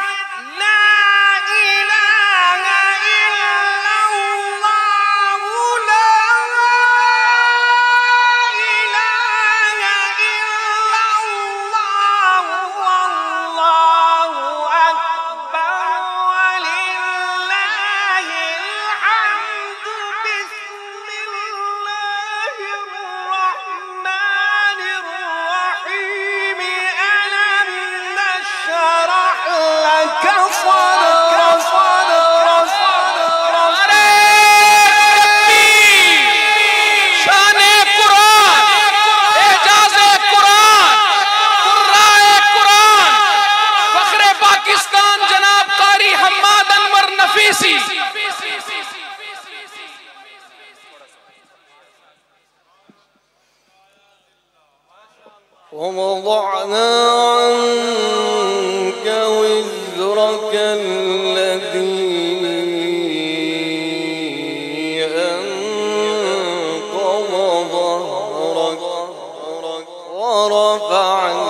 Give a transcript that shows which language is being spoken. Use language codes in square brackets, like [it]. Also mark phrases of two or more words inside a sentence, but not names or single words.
[ar] لا إله إلا الله لا إله إلا الله والله أكبر ولله الحمد. بسم الله الرحمن الرحيم. ألم نشرح لك صدرك [ur] شانِ قرآن اعجازِ قرآن قاریِ قرآن فخرِ پاکستان جناب قاری حماد انور نفیسی. [ar] ووضعنا عنك وزرك الذي أنقض ظهرك ورفعنا